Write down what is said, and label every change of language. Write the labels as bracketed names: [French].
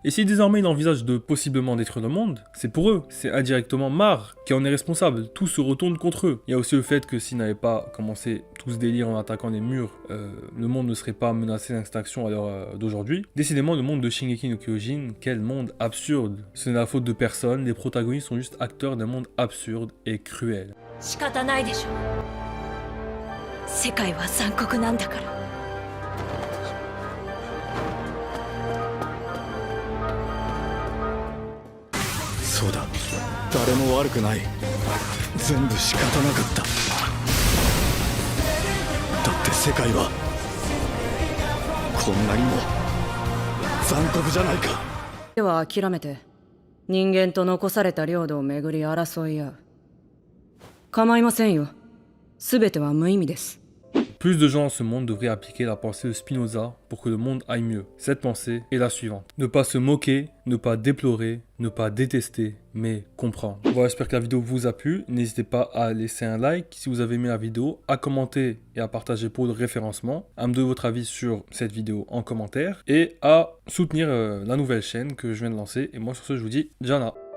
[French] Et si désormais il envisage de possiblement détruire le monde, c'est pour eux, c'est indirectement Mar qui en est responsable, tout se retourne contre eux. Il y a aussi le fait que s'ils n'avaient pas commencé tout ce délire en attaquant les murs, le monde ne serait pas menacé d'extinction à l'heure d'aujourd'hui. Décidément, le monde de Shingeki no Kyojin, quel monde absurde. Ce n'est la faute de personne, les protagonistes sont juste acteurs d'un monde absurde et cruel. [Japanese] 仕方ないでしょ。世界は残酷なんだから。そうだ、誰も悪くない。全部仕方なかった。だって世界はこんなにも残酷じゃないか。では諦めて人間と残された領土をめぐり争い合う。構いませんよ。すべては無意味です。 [French] Plus de gens dans ce monde devraient appliquer la pensée de Spinoza pour que le monde aille mieux. Cette pensée est la suivante. Ne pas se moquer, ne pas déplorer, ne pas détester, mais comprendre. Voilà, j'espère que la vidéo vous a plu. N'hésitez pas à laisser un like si vous avez aimé la vidéo, à commenter et à partager pour le référencement, à me donner votre avis sur cette vidéo en commentaire et à soutenir la nouvelle chaîne que je viens de lancer. Et moi sur ce, je vous dis Jana.